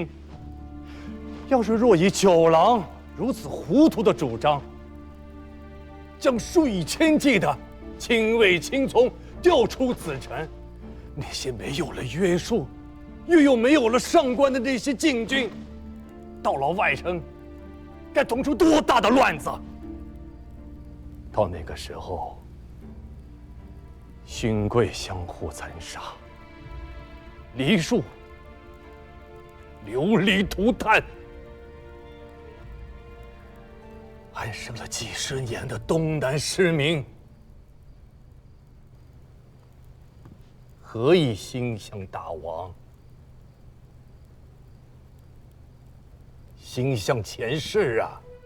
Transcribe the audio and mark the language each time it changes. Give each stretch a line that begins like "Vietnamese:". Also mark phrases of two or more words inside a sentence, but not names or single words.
Chinese: 要是若以九郎如此糊塗的主張，將數以千計的親衛親從調出此城，那些沒有了約束，又沒有了上官的那些禁軍，到了外城，該捅出多大的亂子！到那個時候，勳貴相互殘殺，禮數流離塗炭，安生了幾十年的東南市民，何以心向大王？心向前世啊！